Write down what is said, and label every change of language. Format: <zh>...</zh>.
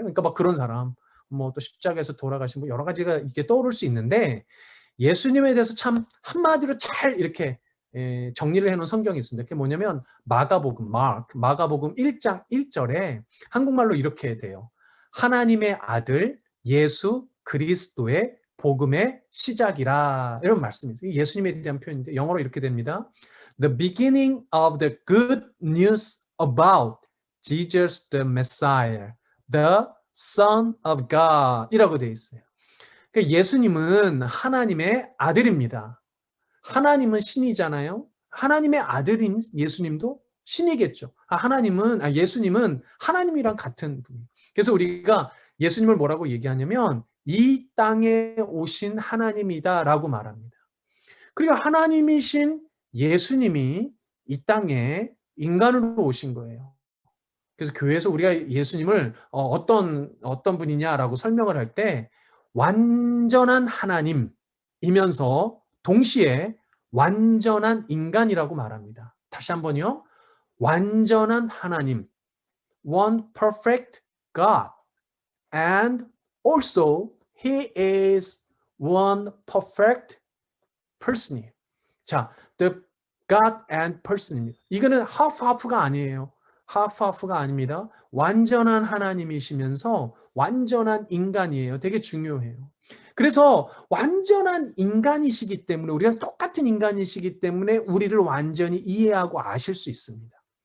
<ko>그러니까 막 그런 사람, 뭐 또 십자가에서 돌아가신 분, 여러 가지가 이렇게 떠오를 수 있는데, 예수님에 대해서 참 한마디로 잘 이렇게 정리를 해놓은 성경이 있습니다. 그게 뭐냐면 마가복음 1장 1절에 한국말로 이렇게 돼요. 하나님의 아들 예수 그리스도의 복음의 시작이라, 이런 말씀이 있어요. 예수님에 대한 표현인데 영어로 이렇게 됩니다.</ko> <en>The beginning of the good news about Jesus the Messiah, the Son of God</en> <ko>이라고 되어 있어요. 그러니까 예수님은 하나님의 아들입니다. 하나님은 신이잖아요. 하나님의 아들인 예수님도 신이겠죠. 예수님은 하나님이랑 같은 분이에요. 그래서 우리가 예수님을 뭐라고 얘기하냐면 이 땅에 오신 하나님이다라고 말합니다. 그리고 하나님이신 예수님이 이 땅에 인간으로 오신 거예요. 그래서 교회에서 우리가 예수님을 어떤 분이냐라고 설명을 할 때 완전한 하나님이면서 동시에 완전한 인간이라고 말합니다. 다시 한번요. 완전한 하나님,</ko> <en>one perfect God, and also He is one perfect person이에요. 자, the God and person.</en> <ko>이거는 half-half가 아니에요. half-half가 아닙니다. 완전한 하나님이시면서 완전한 인간이에요. 되게 중요해요. 그래서 완전한 인간이시기 때문에, 우리랑 똑같은 인간이시기 때문에 우리를 완전히 이해하고 아실 수 있습니다.</ko>